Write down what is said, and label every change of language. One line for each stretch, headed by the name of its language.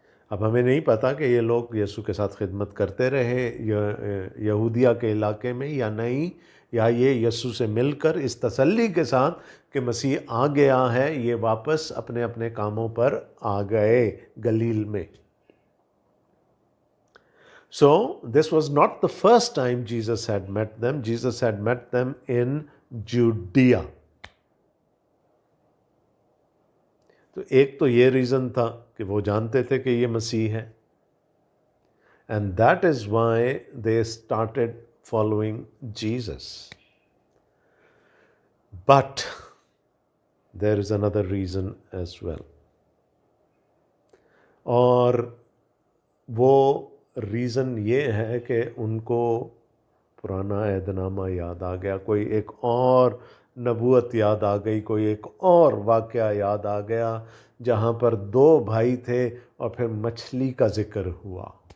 Urdu: اب ہمیں نہیں پتا کہ یہ لوگ یسوع کے ساتھ خدمت کرتے رہے یہودیہ کے علاقے میں یا نہیں، یا یہ یسوع سے مل کر اس تسلی کے ساتھ کہ مسیح آ گیا ہے یہ واپس اپنے اپنے کاموں پر آ گئے گلیل میں.
English: So this was not the first time Jesus had met them. Jesus had met them in Judea.
Urdu: تو ایک تو یہ ریزن تھا کہ وہ جانتے تھے کہ یہ مسیح ہے.
English: And that is why they started following Jesus. But there is another reason as well.
Urdu: اور وہ ریزن یہ ہے کہ ان کو پرانا عہد نامہ یاد آ گیا، کوئی ایک اور نبوت یاد آ گئی، کوئی ایک اور واقعہ یاد آ گیا جہاں پر دو بھائی تھے اور پھر مچھلی کا ذکر ہوا.